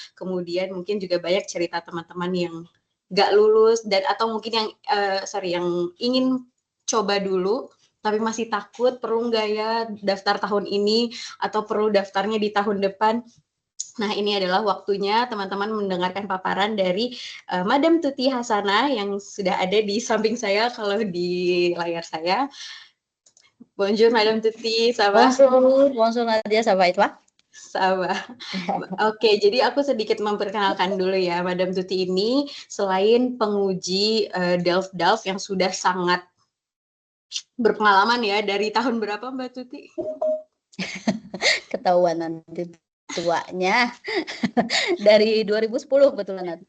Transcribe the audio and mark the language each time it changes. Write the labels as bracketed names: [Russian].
[Indonesian] Kemudian mungkin juga banyak cerita teman-teman yang nggak lulus dan atau mungkin yang yang ingin coba dulu tapi masih takut, perlu nggak ya daftar tahun ini atau perlu daftarnya di tahun depan. Nah, ini adalah waktunya teman-teman mendengarkan paparan dari Madam Tuti Hasana yang sudah ada di samping saya kalau di layar saya. [French] Bonjour Madam Tuti, Sabah. Bonjour, bonjour Nadia, ça va et toi? Sabah. [Indonesian] Oke, jadi aku sedikit memperkenalkan dulu ya, Madam Tuti ini selain penguji Delft yang sudah sangat berpengalaman ya, dari tahun berapa Mbak Tuti? Ketahuan nanti tuanya. Dari 2010 kebetulan.